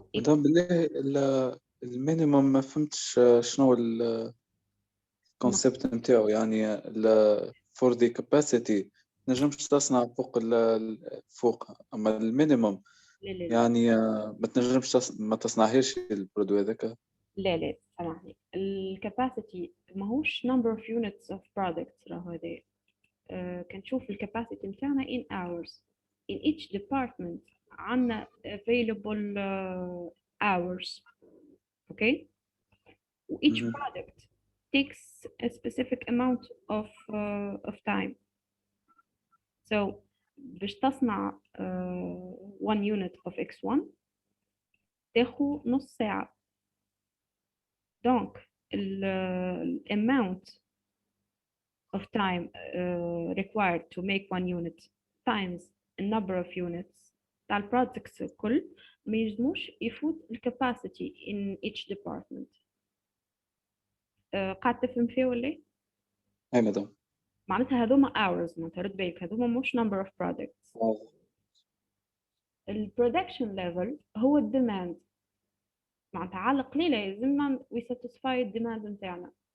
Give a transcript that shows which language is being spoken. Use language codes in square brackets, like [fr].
[ar] مدام بالله المينيموم ما فهمتش شنو الكونسيبت نتاعو يعني فور دي كاباسيتي نجمش تصنع فوق اما المينيموم يعني ما تنجمش ما تصنعهاش البرودوي هذاك. لا سامحني الكاباسيتي ماهوش [en] number of units of products [ar] راهو هذا كنشوف الكاباسيتي نتاعنا [en] in hours. In each department [ar] عندنا [en] available hours. Okay, each product takes a specific amount of time. So [ar] باش تصنع [en] 1 unit of x1 [ar] تاخو نص ساعة. دونك ال [en] amount of time required to make 1 unit times the number of units [ar] تاع البرودكتس الكل ما يجموش يفوت الكاباسيتي [en] in each department. [ar] قاعد تفهم فيه ولا؟ اي مدام. معناتها هذوما hours، معناتها رد بالك هذوما مش [en] number of products. [ar] ال [en] production level [ar] هو الديماند، معناتها على قليلة يلزمنا [en] we satisfy [ar] الديماند نتاعنا.